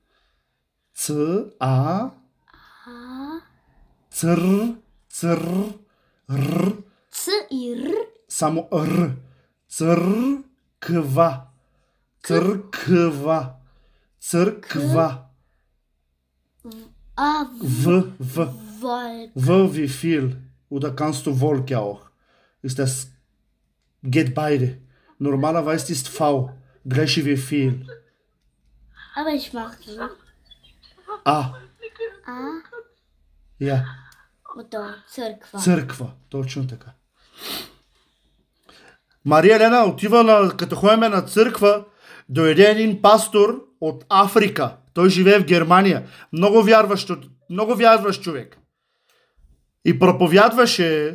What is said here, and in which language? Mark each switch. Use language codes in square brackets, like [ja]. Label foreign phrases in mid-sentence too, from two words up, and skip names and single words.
[bg] Ц и Р. Само Р. Църква. А, В. Волк. [de] Wie viel? Oder kannst du Wolke auch? Ist das... Geht beide. Normalerweise ist V. Gleich wie viel. Aber ich mach so. A. Ja. Oder [bg] църква. Църква. Точно така. Мария Елена отива като ходиме на църква, дойде един пастор от Африка. Той живее в Германия. Много вярващ човек. И проповядваше.